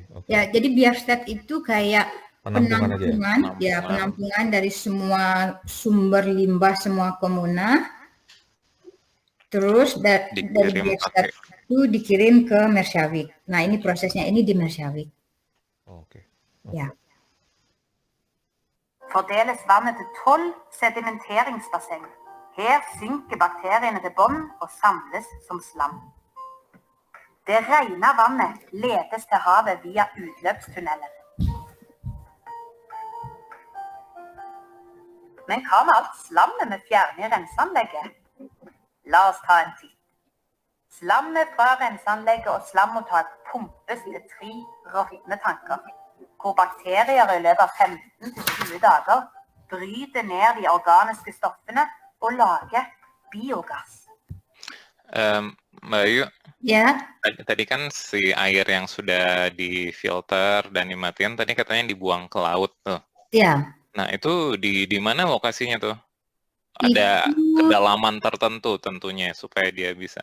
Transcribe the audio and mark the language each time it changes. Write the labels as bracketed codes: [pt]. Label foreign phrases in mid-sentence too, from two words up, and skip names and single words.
[id] Ya, jadi Bjerkstad itu kayak penampungan dari semua sumber limbah semua komuna. Terus dari Bjerkstad itu dikirim ke Mersjavik. Nah, ini prosesnya ini di Mersjavik. Oke. Ya. [no] Fordeles vannet til 12 sedimenteringsbasseng. Her synker bakteriene til bånn og samles som slam. Det rene vannet ledes til havet via utløpstunnelen. Men hva med alt slammet vi fjerner i renseanlegget? La oss ta en titt. Slammet fra renseanlegget og slammottaket pumpes til 3 råtne tanker, hvor bakterier i løpet av 15-20 dager bryter ned de organiske stoffene og lager biogass. [id] Mbak Ayu, ya. Tadi kan si air yang sudah difilter dan dimatiin tadi katanya dibuang ke laut tuh. Ya. Nah, itu di mana lokasinya tuh? Ada kedalaman tertentu tentunya supaya dia bisa.